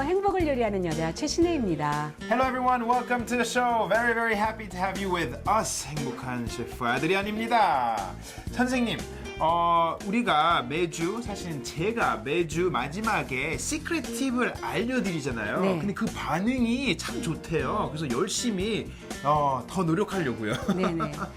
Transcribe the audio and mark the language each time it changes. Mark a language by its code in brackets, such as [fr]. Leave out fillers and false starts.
[ko] 행복을 요리하는 여자 최신혜입니다. [en] Hello everyone, welcome to the show. Very happy to have you with us. [ko] 행복한 셰프 아드리안입니다. 선생님, 우리가 매주 사실은 제가 매주 마지막에 시크릿 팁을 알려드리잖아요. 네. 근데 그 반응이 참 좋대요. 그래서 열심히 더 노력하려고요. 네네.